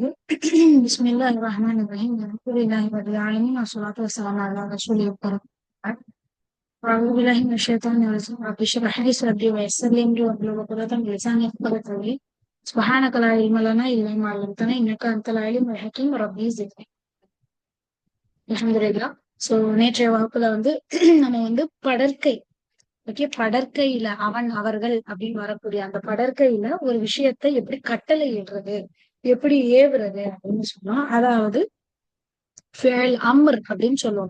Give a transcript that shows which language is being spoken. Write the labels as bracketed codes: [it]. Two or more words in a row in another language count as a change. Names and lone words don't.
[ar] بسم الله الرحمن الرحيم. الحمد لله رب العالمين والصلاة والسلام على رسوله الكريم. أعوذ بالله من الشيطان الرجيم. رب اشرح لي صدري ويسر لي أمري واحلل عقدة من لساني يفقهوا قولي. سبحانك لا علم لنا إلا ما علمتنا إنك أنت العليم الحكيم. ربي زدني. அல்ஹம்துலில்லாஹ். [ta] ஸோ நேற்றைய வகுப்புல நம்ம படற்கை, ஓகே, படற்கையில அவன் அவர்கள் அப்படின்னு வரக்கூடிய அந்த படற்கையில ஒரு விஷயத்தை எப்படி கட்டளை இடுறது, எப்படி ஏவுறது அப்படின்னு சொன்னோம். அதாவது [ar] فعل أمر [ta] அப்படின்னு சொல்லுவோம்.